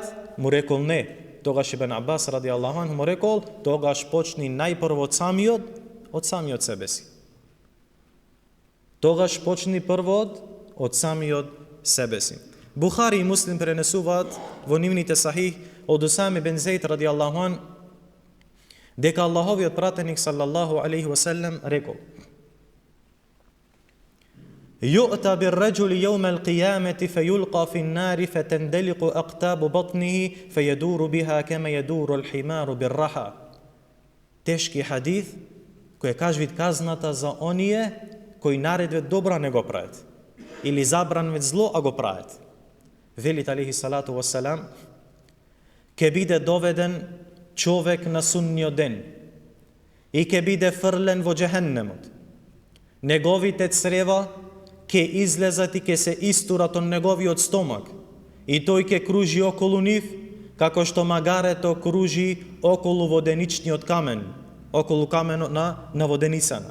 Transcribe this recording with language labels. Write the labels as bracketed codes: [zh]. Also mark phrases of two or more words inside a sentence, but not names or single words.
[mk] Му рекол: не. Тогаш Ибн Аббас [ar] رضي الله عنه [mk] му рекол: тогаш почни најпрво од самиот себе си. Тогаш почни прво од самиот себе си. Бухари и Муслим пренесуваат во нивните сахих од Усаме бен Зейд [ar] رضي الله عن [mk] дека Аллаховиот пратеник [ar] صلى الله عليه وسلم [mk] рекол: [ar] يؤتى بالرجل يوم القيامة فيلقى في النار فتندلق أقطاب بطنه فيدور بها كما يدور الحمار بالرحى. [mk] Тешки хадис кој кажвит казната за оние кои наредвет добра не го прават или забранвет зло а го прават. Велит [ar] عليه الصلاة والسلام: [mk] ке биде доведен човек на судниот ден и ке биде фрлен во џехеннемот. Неговите црева ке излезат и ке се истурат од неговиот стомак и тој ке кружи околу нив како што магарето кружи околу воденичниот камен, околу каменот на воденицана.